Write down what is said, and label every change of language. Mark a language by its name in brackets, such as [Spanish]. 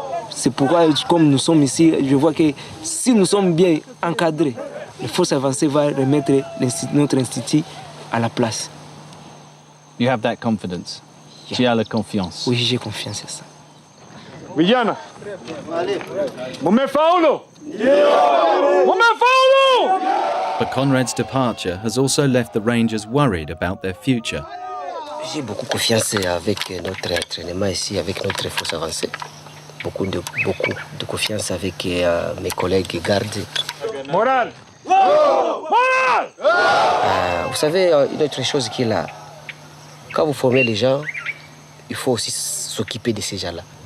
[French] C'est pourquoi, comme nous sommes ici, je vois que si nous sommes bien encadrés, les forces avancées vont remettre notre institut à la place. [English] You have that confidence? [French] Yeah. Tu as la confiance? Oui, j'ai confiance à ça. [Swahili] Vijana, mumefaulu! [English] But Conrad's departure has also left the Rangers worried about their future. [French] J'ai beaucoup confiance avec notre entraînement ici, avec notre force avancée. Beaucoup de confiance avec mes collègues gardes. Moral! Vous savez, une autre chose qui est là, quand vous formez les gens, il faut aussi s'occuper de ces gens-là.